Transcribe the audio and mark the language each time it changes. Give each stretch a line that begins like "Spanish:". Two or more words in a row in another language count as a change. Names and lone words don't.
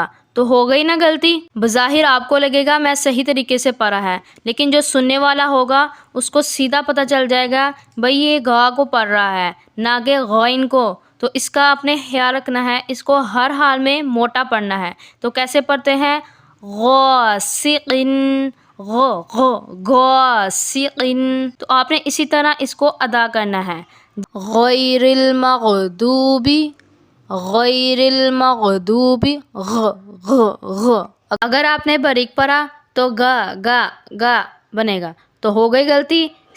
Urdu: تو ہو گئی نا غلطی؟ بظاہر آپ کو لگے گا میں صحیح طریقے سے پڑھا ہے، لیکن جو سننے والا ہوگا اس کو سیدھا پتہ چل جائے گا بھئی یہ گا کو پڑھ رہا ہے نہ کہ غین کو۔ تو اس کا آپ نے خیال رکھنا ہے، اس کو ہر حال میں موٹا پڑھنا ہے۔ تو کیسے پڑھتے ہیں؟ غاسقین، غ غ غاسقین۔ تو آپ نے اسی طرح اس کو ادا کرنا ہے۔
Arabic: غیر المغضوب، غیر المغضوب، غ غ غ۔
Urdu: اگر آپ نے باریک پڑھا تو گا گا گا بنے گا۔ تو ہو گئی غلطی؟